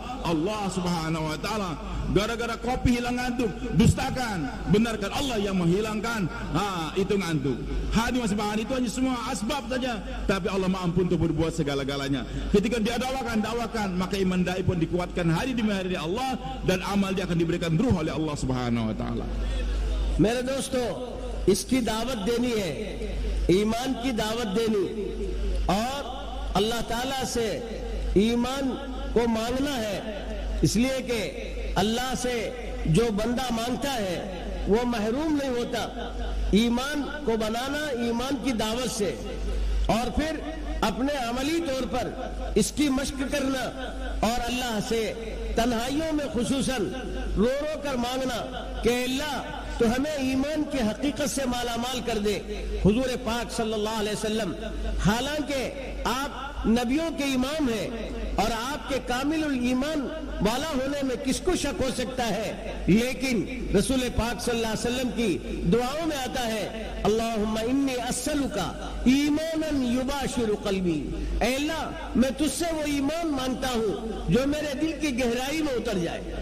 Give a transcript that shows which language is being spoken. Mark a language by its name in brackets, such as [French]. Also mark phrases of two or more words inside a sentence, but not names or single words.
[Indonesian] Allah [Arabic] سبحانه وتعالى. [Indonesian] Gara-gara kopi hilang ngantuk, dustakan. Benarkan Allah yang menghilangkan itu ngantuk. Hadirin Subhanahu, itu hanya semua asbab saja, tapi Allah mampu untuk berbuat segala-galanya. Ketika dia dakwakan, maka iman dai pun dikuatkan hari demi hari Allah, dan amal dia akan diberikan ruh oleh Allah [Arabic] سبحانه وتعالى. [Urdu] میرے دوستوں، اس کی دعوت دینی ہے، ایمان کی دعوت دینی، اور اللہ تعالیٰ سے ایمان کو مانگنا ہے. اس لیے کہ اللہ سے جو بندہ مانگتا ہے وہ محروم نہیں ہوتا. ایمان کو بنانا ایمان کی دعوت سے، اور پھر اپنے عملی طور پر اس کی مشق کرنا، اور اللہ سے تنہائیوں میں خصوصاً رو رو کر مانگنا کہ اللہ تو ہمیں ایمان کی حقیقت سے مالا مال کر دے۔ حضور پاک [Arabic] صلی اللہ علیہ وسلم [Urdu] حالانکہ آپ نبیوں کے امام ہیں اور آپ کے کامل الایمان والا ہونے میں کس کو شک ہو سکتا ہے، لیکن رسول پاک [Arabic] صلی اللہ علیہ وسلم [Urdu] کی دعاؤں میں آتا ہے [Arabic] اللہم انی اسألک ایمانا یباشر قلبی، [Urdu] اے اللہ میں تجھ سے وہ ایمان مانگتا ہوں جو میرے دل کی گہرائی میں اتر جائے۔